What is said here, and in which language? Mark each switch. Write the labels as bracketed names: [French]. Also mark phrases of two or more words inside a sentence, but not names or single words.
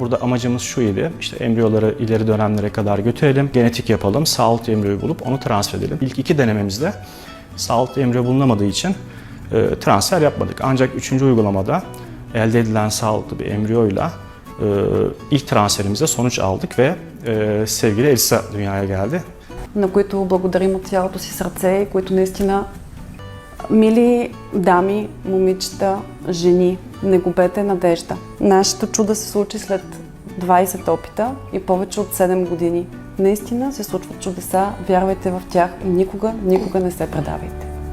[Turkish] Burada amacımız şu idi, işte embriyoları ileri dönemlere kadar götürelim, genetik yapalım, sağlıklı embriyoyu bulup onu transfer edelim. İlk 2 denememizde sağlıklı embriyo bulunamadığı için transfer yapmadık. Ancak 3. uygulamada elde edilen sağlıklı bir embriyoyla ilk transferimizde sonuç aldık ve sevgili Elisa dünyaya geldi. [Bulgarian] На които благодарим от цялото си сърце, които наистина мили дами, момичета, жени, не губете надежда. Нашето чудо се случи след 20 опита и повече от 7 години. Наистина се случват чудеса, вярвайте в тях и никога не се предавайте.